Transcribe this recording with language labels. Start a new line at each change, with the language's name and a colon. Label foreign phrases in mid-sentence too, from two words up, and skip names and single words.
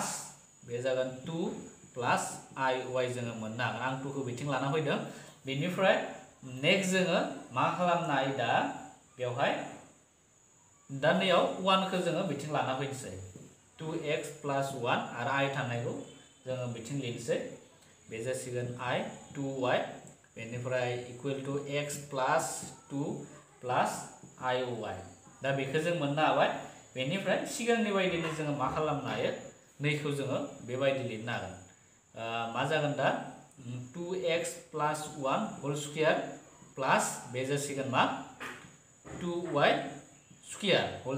Bodo: बे जागोन 2 प्लस iy जोङो मोननो हागोन आं 2 खौ बिथिं लाना फैदों बेनिफ्राय नेक्स्ट जोङो मा खालामनो हायो दा बेवहाय दा नैयाव 1 खौ जोङो बिथिं लाना फैनोसै 2x प्लस 1 आरो i थानायखौ जोङो बिथिं लिरनोसै बे जासिगोन i 2y बेनिफ्राय
English: equal to
Bodo: x प्लस 2 प्लस IOY दा बेखौ जों मोननो हाबाय बेनिफ्राय सिगांनि बायदिनो जोङो मा खालामनो हायो नैखौ जोङो बेबायदि लिरनो हागोन मा जागोन दा 2x प्लस 1
English: whole square plus
Bodo: बे जासिगोन मा 2y
English: square whole